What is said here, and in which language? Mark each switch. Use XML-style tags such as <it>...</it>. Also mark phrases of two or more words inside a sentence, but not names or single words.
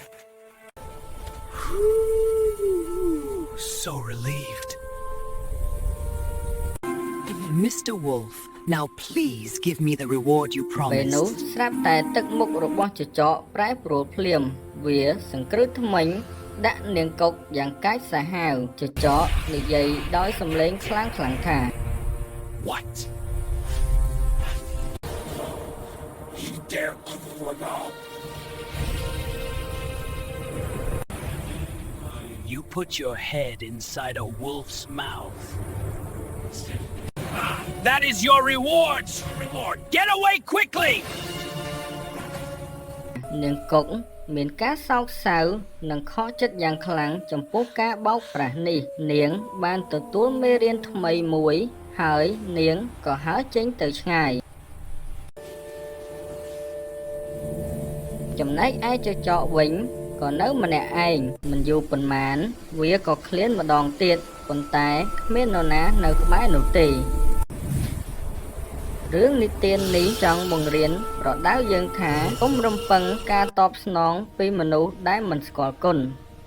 <en>So relieved. Mr. Wolf, now please give me the reward you</en> <km>ពេលនោះ</km> <en>promised.</en> <km>ស្រាប់តែទឹកមុខរបស់ចចកប្រែប្រួលភ្លាមវាសង្គ្រឹះថ្មិញដាក់នាងកុកយ៉ាងកាចសាហាវចចកនិយាយដោយសំឡេងខ្លាំងៗថា</km> <en>What? You dare overlord? You put your head inside a wolf's mouth. That is your reward! Get away quickly!</en> <km>នាងកុកមានការសោកសៅនិងខកចិត្តយ៉ាងខ្លាំងចំពោះការបោកប្រាស់នេះនាងបានទទួលមេរៀនថ្មីមួយហើយនាងក៏ហើរចេញទៅឆ្ងាយ ចំណែកឯចចកវិញក៏នៅម្នាក់ឯងមិនយូរប៉ុន្មានវាក៏ឃ្លានម្ដងទៀតប៉ុន្តែគ្មាននរណានៅក្បែរនោះទេរឿងនិទាននេះចង់បង្រៀនប្រដៅយើងថាកុំរំពឹងការតបស្នងពីមនុស្សដែលមិនស្គាល់គុណ</km>